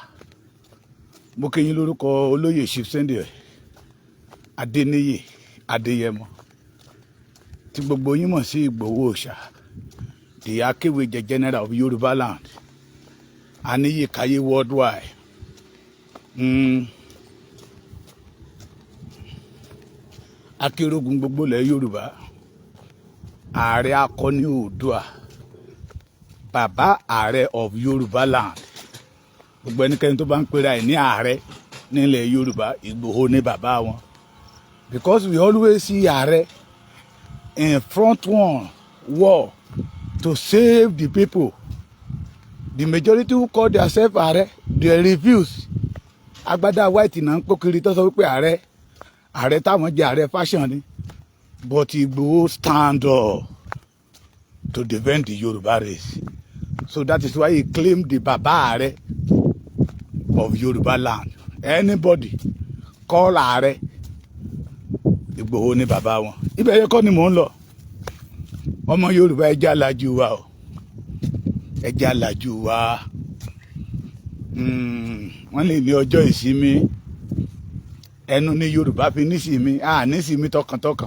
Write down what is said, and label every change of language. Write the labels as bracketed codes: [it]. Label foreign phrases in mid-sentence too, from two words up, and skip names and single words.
[yo] Mo kí yín lórúkọ olóyè Chief Sunday Adéníyì Adéyẹmọ tí gbogbo yín mọ̀ sí Ìgbòho Òòṣà, [en] the Akéwèjẹ General of Yoruba land, Aníyìkáyé worldwide. [yo] Akérògùn gbogbo ilẹ̀ Yorùbá, ààrẹ akọni Oòduà, bàbá ààrẹ [en] of Yoruba land. [yo] Gbogbo ẹnikẹ́ni tó bá ń pera ẹ̀ ní ààrẹ nílẹ̀ Yorùbá, Ìgbòho ní bàbá wọn. [en] Because we always see ààrẹ in front one war to save the people. The majority who call themselves ààrẹ, they refuse. [yo] Agbádá white náà ń pòkiri tó sọ wípé ààrẹ táwọn jẹ ààrẹ fashion ni, [en] but Igboho stand up to defend the Yoruba race. So that is why he claimed the [yo] baba ààrẹ [en] of Yoruba land. Anybody call [yo] ààrẹ, Igboho ni bàbá wọn. Ibẹ̀ yẹn kọ́ ni mò ń lọ. Ọmọ Yorùbá ẹ jẹ́ alájú wa o, ẹ jẹ́ alájú wa. Wọ́n lè ní ọjọ́ ìsinmi, ẹnu ní Yorùbá fi nísìmí, nísìmí tọkàntọkàn.